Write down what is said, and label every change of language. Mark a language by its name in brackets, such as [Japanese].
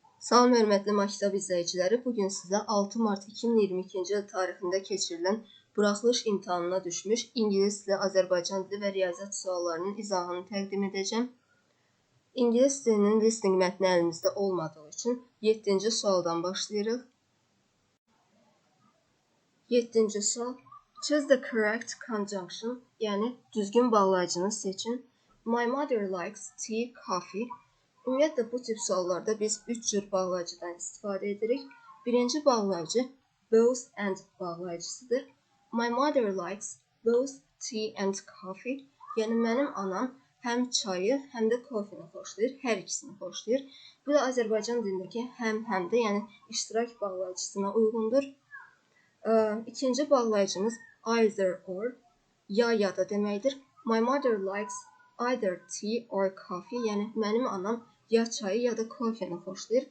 [Azerbaijani] Salam hörmətli Maktab izləyiciləri, bugün sizə 6 mart 2022-ci il tarixində keçirilən buraxılış imtahanına düşmüş İngilis dili, Azərbaycan dili və riyaziyyat suallarının izahını təqdim edəcəm. İngilis dilinin listening mətni əlimizdə olmadığı üçün 7-ci sualdan başlayırıq. 7-ci sual. [English] Choose the correct conjunction, [Azerbaijani] yəni düzgün bağlayıcını seçin. [English] My mother likes tea, coffee. [Azerbaijani] Ümumiyyətlə, bu tip suallarda biz 3 cür bağlayıcıdan istifadə edirik. Birinci bağlayıcı both and bağlayıcısıdır. [English] My mother likes both tea and coffee. [Azerbaijani] Yəni, mənim anam həm çayı, həm də kofini xoşlayır, hər ikisini xoşlayır. Bu da Azərbaycan dilindəki həm də, yəni iştirak bağlayıcısına uyğundur. İkinci bağlayıcımız either or, ya da deməkdir. [English] My mother likes either tea or coffee, [Azerbaijani] yəni mənim anam ya çayı ya da kofini xoşlayır.